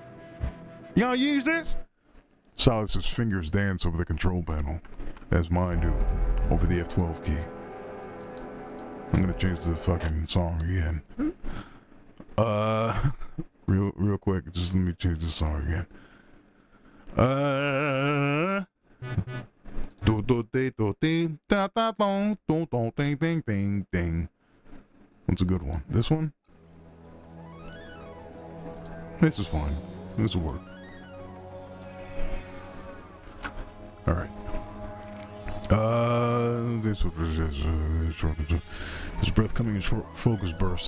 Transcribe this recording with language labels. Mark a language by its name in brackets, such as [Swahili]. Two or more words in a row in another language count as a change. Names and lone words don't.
[English] You gonna use this? Silas's fingers dance over the control panel, as mine do, over the F12 key. I'm gonna change the fucking song again. Real quick, just let me change the song again. Do do de do ding da da dong dong dong ding ding ding ding. What's a good one? This one? This is fine. This will work. Alright. His breath coming in short, focused bursts.